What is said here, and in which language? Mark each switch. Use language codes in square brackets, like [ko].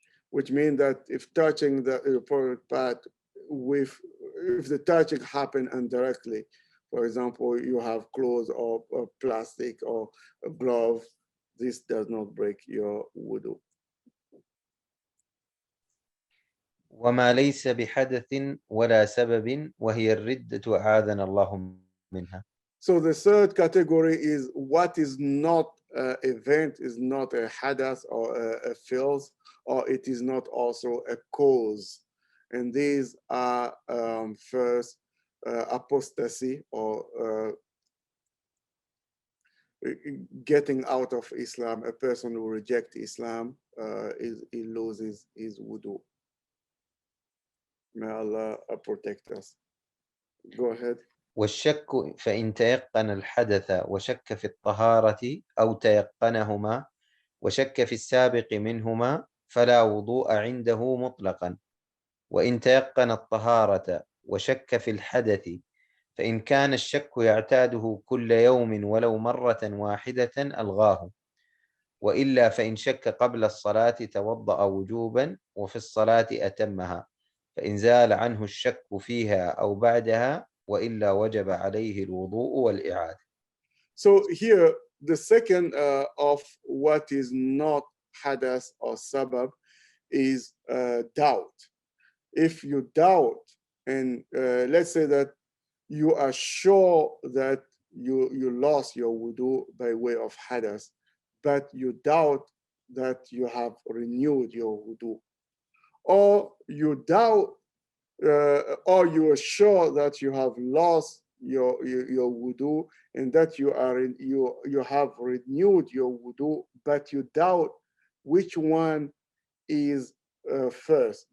[en] Which means that if touching the private part if the touching happen indirectly, for example, you have clothes or plastic or a glove, this does not break your wudu. [ar] وما ليس بحدث ولا سبب وهي الردة أعاذنا الله منها. [en] So the third category is what is not an event, is not a hadath or a filth, or it is not also a cause. And these are first apostasy, or getting out of Islam. A person who rejects Islam, he loses his wudu. May Allah protect us. Go ahead. [ar] والشك فإن تيقن الحدث وشك في الطهارة أو تيقنهما وشك في السابق منهما فلا وضوء عنده مطلقا. وإن تيقن الطهارة وشك في الحدث فإن كان الشك يعتاده كل يوم ولو مرة واحدة ألغاه. وإلا فإن شك قبل الصلاة توضأ وجوبا وفي الصلاة أتمها، فإن زال عنه الشك فيها أو بعدها وإلا وجب عليه الوضوء والإعادة. [en] So here, the second of what is not hadath or sabab is doubt. If you doubt, and let's say that you are sure that you lost your wudu by way of hadath, but you doubt that you have renewed your wudu, or you doubt, or you are sure that you have lost your wudu, and that you have renewed your wudu, but you doubt which one is first.